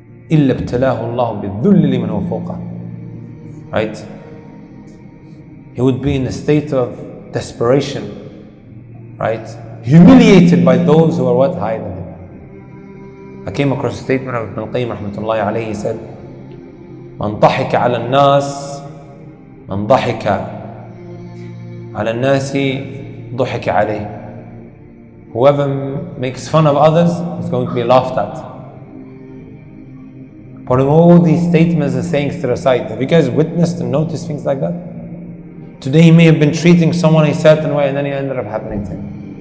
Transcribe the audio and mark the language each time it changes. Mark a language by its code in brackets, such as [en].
[ar] إِلَّا ابْتَلَاهُ اللَّهُ بِالذُّلِّ لِمَنْ هُوَ فَوْقَهُ. [en] Right? He would be in a state of desperation, right? Humiliated by those who are what? Higher than him. I came across a statement of Ibn al-Qayyim rahmatullahi alayhi. He said, [ar] من ضحك على الناس من ضحك على الناس ضحك عليه. [en] Whoever makes fun of others is going to be laughed at. Putting all these statements and sayings to the side, have you guys witnessed and noticed things like that? Today he may have been treating someone a certain way and then it ended up happening to him.